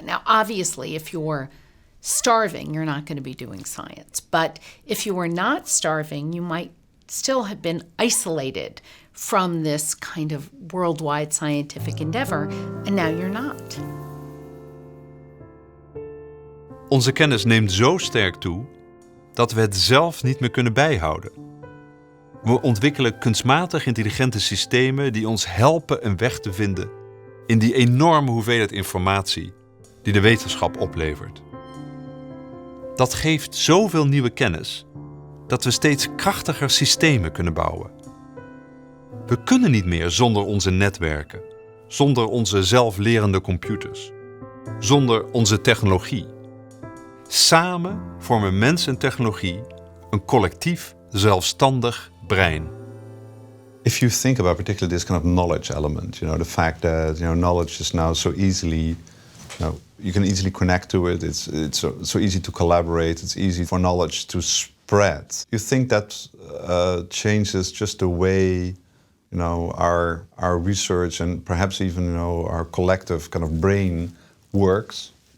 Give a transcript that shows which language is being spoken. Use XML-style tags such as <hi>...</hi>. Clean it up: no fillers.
<en>Now, obviously, if you're starving, you're not going to be doing science. But if you were not starving, you might still have been isolated from this kind of worldwide scientific endeavor, and now you're not.</en> <nl>Onze kennis neemt zo sterk toe dat we het zelf niet meer kunnen bijhouden. We ontwikkelen kunstmatig intelligente systemen die ons helpen een weg te vinden in die enorme hoeveelheid informatie die de wetenschap oplevert. Dat geeft zoveel nieuwe kennis dat we steeds krachtiger systemen kunnen bouwen. We kunnen niet meer zonder onze netwerken, zonder onze zelflerende computers, zonder onze technologie. Samen vormen mens en technologie een collectief, zelfstandig brein.</nl> <en>If you think about particularly this kind of knowledge element, the fact that knowledge is now so easily, you can easily connect to it. It's so easy to collaborate. It's easy for knowledge to spread. You think that changes just the way, our research and perhaps even our collective kind of brain works?</en>